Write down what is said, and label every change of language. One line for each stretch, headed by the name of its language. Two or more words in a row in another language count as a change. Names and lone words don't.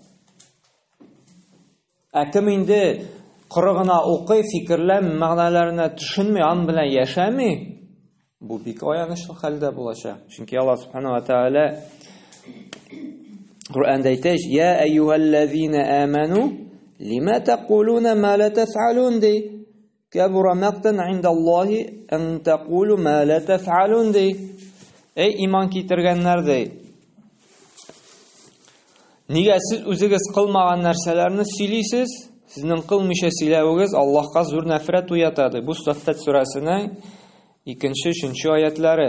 Tatar: Кем инде коры гына укый, фикерләм, мәгънәләренә төшенми, ан белән яшәми, бу бик аянычлы хәлдә булачак.
Arabic: Чөнки الله سبحانه وتعالى
Tatar: Куръанда әйтә:
Arabic: "يا أيها الذين آمنوا لم تقولون ما لا تفعلون" ди. كبر مقتا عند الله أن تقولوا ما لا تفعلون ди.
Tatar: Эй иман китергәннәр ди. Нигә сез үзегез кылмаган нәрсәләрне сөйлисез? Сезнең кылмыйча сөйләвегез Аллаһка зур нәфрәт уята ди. Бу Саффат сүрәсенең 2-3 аятлары.